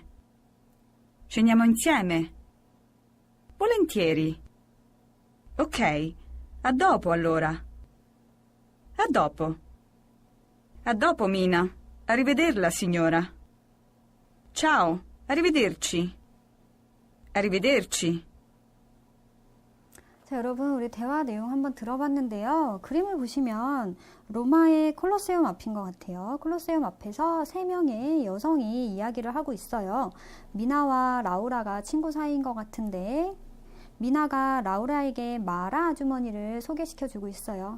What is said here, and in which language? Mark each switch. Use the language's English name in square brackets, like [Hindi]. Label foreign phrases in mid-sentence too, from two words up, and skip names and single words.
[Italian] Ceniamo insieme? Volentieri. Ok, a dopo allora. A dopo. A dopo, Mina. Arrivederla, signora. Ciao, arrivederci. Arrivederci. [Korean] 자, 여러분 우리 대화 내용 한번 들어봤는데요. 그림을 보시면 로마의 콜로세움 앞인 것 같아요. 콜로세움 앞에서 3명의 여성이 이야기를 하고 있어요. 미나와 라우라가 친구 사이인 것 같은데 미나가 라우라에게 마라 아주머니를 소개시켜주고 있어요.